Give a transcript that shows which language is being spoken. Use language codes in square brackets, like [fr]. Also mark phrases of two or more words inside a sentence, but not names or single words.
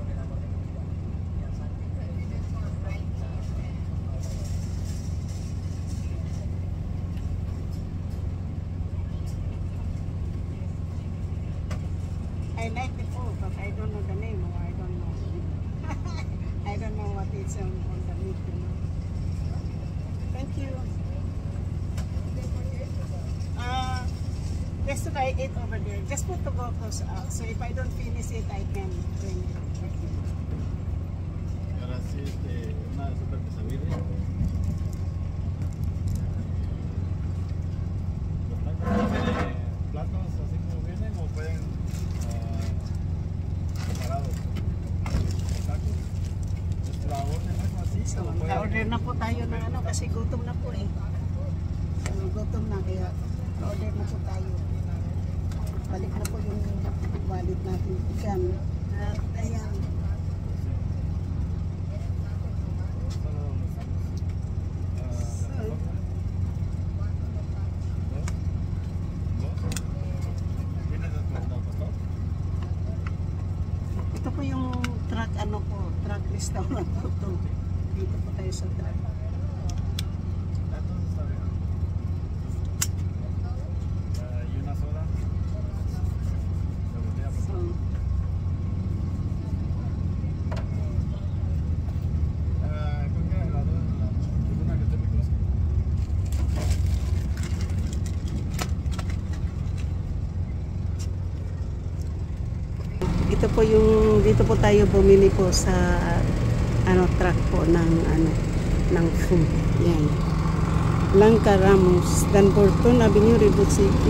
[en] I like the food, but I don't know the name, or I don't know. I don't know what it's on the menu. Thank you. Just to I ate over there. Just put the bottles out. So if I don't finish it, I can bring it. [es] Ahora sí, una de super quesabirria. Los tacos tienen platos así como vienen o pueden separados. Los tacos. La orden es así. So, o pueden- [tl] order na po tayo ng ano kasi gutom na po eh. So, gutom na kaya order na po tayo. Balik na po yung wallet natin dyan. At ayan. Ito po yung truck ano po, truck restaurant po to. Dito po tayo sa truck. [es] Y una soda. La botella, por So, favor. ¿Cuál queda? La dos, una que esté muy close. [tl] ito po yung dito po tayo bumili po sa ano truck po ng ano ng food. Yan. Langka Ramos, Danborton Avenue, Rebut City.